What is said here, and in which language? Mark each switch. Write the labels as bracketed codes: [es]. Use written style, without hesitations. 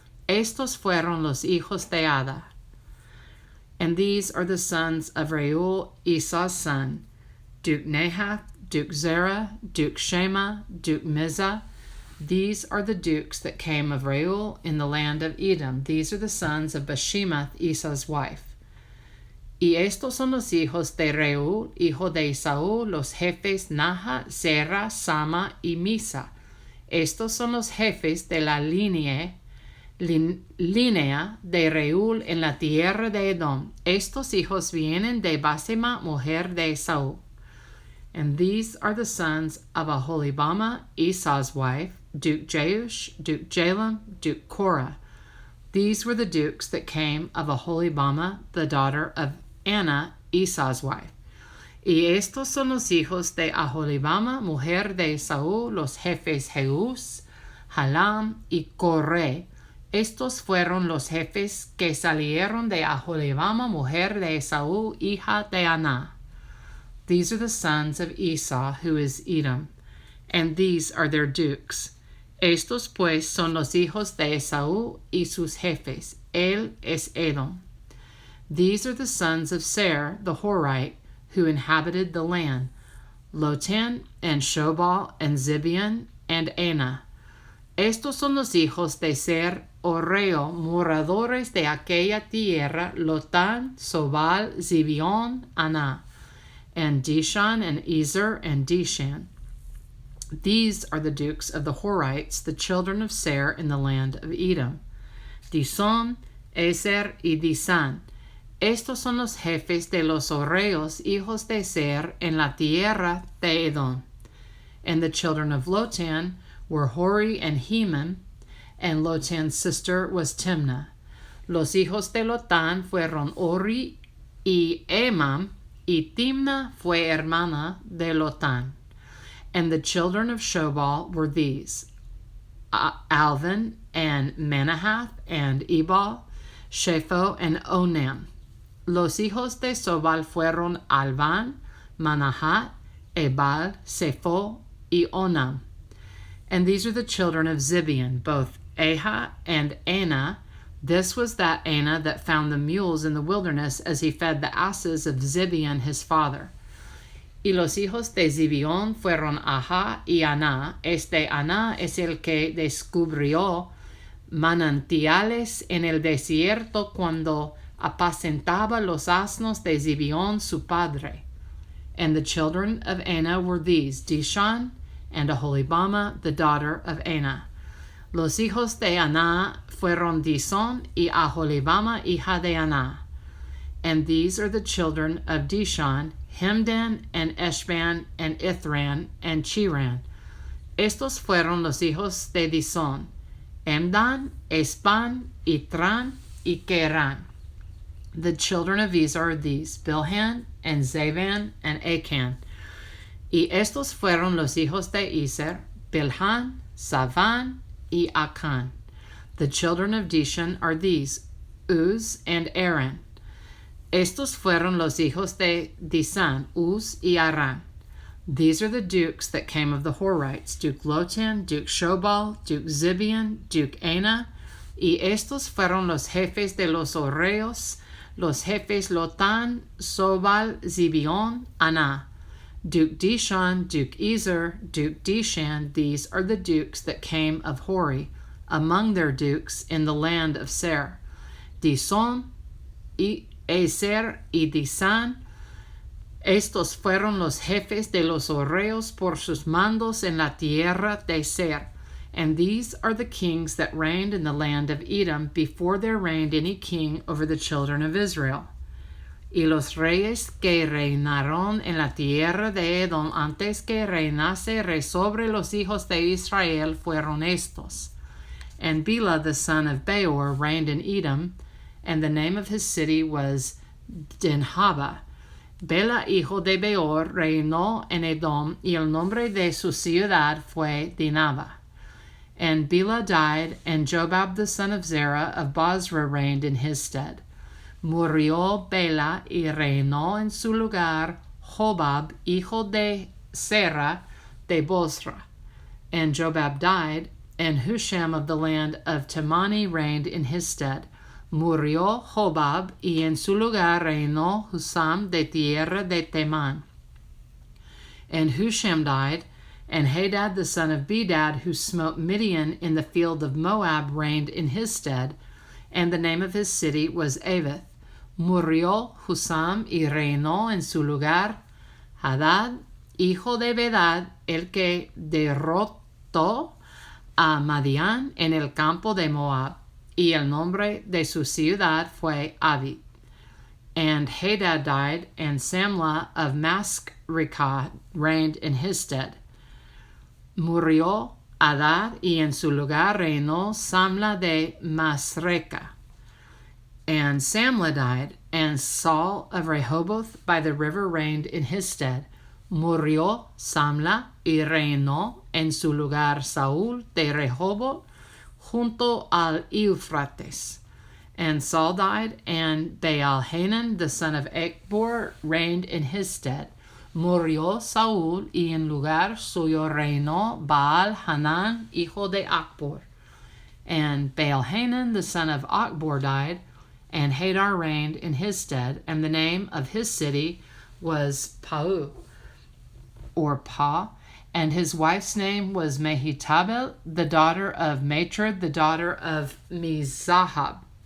[es] Estos fueron los hijos de Ada. [en] And these are the sons of Reuel, Esau's son, Duke Nahath, Duke Zerah, Duke Shema, Duke Mizah. These are the dukes that came of Reuel in the land of Edom. These are the sons of Bashemath, Esau's wife. [es] Y estos son los hijos de Reuel, hijo de Esaú, los jefes Naha, Zerah, Sama y Misa. Estos son los jefes de la línea de Reuel en la tierra de Edom. Estos hijos vienen de Basema, mujer de Esaú. [en] And these are the sons of Aholibama, Esau's wife, Duke Jeush, Duke Jalam, Duke Korah. These were the dukes that came of Aholibama, the daughter of Anna, Esau's wife. [es] Y estos son los hijos de Aholibama, mujer de Esaú, los jefes Jeús, Halam y Coré. Estos fueron los jefes que salieron de Aholibama, mujer de Esaú, hija de Aná. [en] These are the sons of Esau, who is Edom, and these are their dukes. [es] Estos pues son los hijos de Esaú y sus jefes. Él es Edom. [en] These are the sons of Seir, the Horite, who inhabited the land, Lotan and Shobal and Zibeon and Ana. [es] Estos son los hijos de Seir, Oreo, moradores de aquella tierra, Lotan, Sobal, Zibeon, Ana, [en] and Dishan and Ezer and Dishan. These are the dukes of the Horites, the children of Seir in the land of Edom. [es] Dison, Ezer y Disan. Estos son los jefes de los Oreos, hijos de Seir, en la tierra de Edom. [en] And the children of Lotan were Hori and Heman, and Lotan's sister was Timnah. [es] Los hijos de Lotan fueron Ori y Emam, y Timnah fue hermana de Lotan. [en] And the children of Shobal were these, Alvan and Manahath and Ebal, Shepho and Onam. [es] Los hijos de Sobal fueron Alvan, Manahat, Ebal, Sepho, y Onam. [en] And these are the children of Zibeon, both Aha and Ana. This was that Ana that found the mules in the wilderness as he fed the asses of Zibeon his father. [es] Y los hijos de Zibeon fueron Aha y Ana. Este Ana es el que descubrió manantiales en el desierto cuando apacentaba los asnos de Zibeon su padre. [en] And the children of Ana were these, Dishan and Aholibama, the daughter of Ana. [es] Los hijos de Ana fueron Dison y Aholibama, hija de Ana. [en] And these are the children of Dishan, Hemdan and Eshban and Ithran and Chiran. [es] Estos fueron los hijos de Dison, Emdan, Espan, Itran y Keran. [en] The children of these are these, Bilhan and Zavan and Achan. [es] Y estos fueron los hijos de Ezer, Bilhan, Savan y Akan. [en] The children of Dishan are these, Uz and Aaron. [es] Estos fueron los hijos de Disan, Uz y Aran. [en] These are the dukes that came of the Horites, Duke Lotan, Duke Shobal, Duke Zibeon, Duke Ana. [es] Y estos fueron los jefes de los Oreos, los jefes Lotan, Sobal, Zibeon, Ana. [en] Duke Dishan, Duke Ezer, Duke Dishan. These are the dukes that came of Hori, among their dukes in the land of Seir. [es] Dison, Ezer y Disan. Estos fueron los jefes de los Oreos por sus mandos en la tierra de Seir. [en] And these are the kings that reigned in the land of Edom before there reigned any king over the children of Israel. [es] Y los reyes que reinaron en la tierra de Edom antes que reinase rey sobre los hijos de Israel fueron estos. [en] And Bela the son of Beor reigned in Edom, and the name of his city was Dinhaba. [es] Bela hijo de Beor reinó en Edom, y el nombre de su ciudad fue Dinhaba. [en] And Bela died, and Jobab the son of Zerah of Bozrah reigned in his stead. [es] Murió Bela y reinó en su lugar Jobab, hijo de Zerah de Bozrah. [en] And Jobab died, and Husham of the land of Temani reigned in his stead. [es] Murió Jobab, y en su lugar reinó Husam de tierra de Teman. [en] And Husham died, and Hadad the son of Bedad, who smote Midian in the field of Moab, reigned in his stead, and the name of his city was Avith. [es] Murió Husam y reinó en su lugar Hadad, hijo de Bedad, el que derrotó a Madián en el campo de Moab, y el nombre de su ciudad fue Avith. [en] And Hadad died, and Samlah of Masrekah reigned in his stead. [es] Murió Hadad, y en su lugar reinó Samlah de Masrekah. [en] And Samlah died, and Saul of Rehoboth by the river reigned in his stead. [es] Murió Samlah, y reinó en su lugar Saúl de Rehoboth junto al Eufrates. [en] And Saul died, and Baal-Hanan the son of Achbor reigned in his stead. [es] Murió Saúl, y en lugar suyo reinó Baal-Hanan, hijo de Achbor. [en] And Baal-Hanan the son of Achbor died, and Hadar reigned in his stead, and the name of his city was Pau, or Pa, and his wife's name was Mehitabel, the daughter of Matred, the daughter of Mizahab.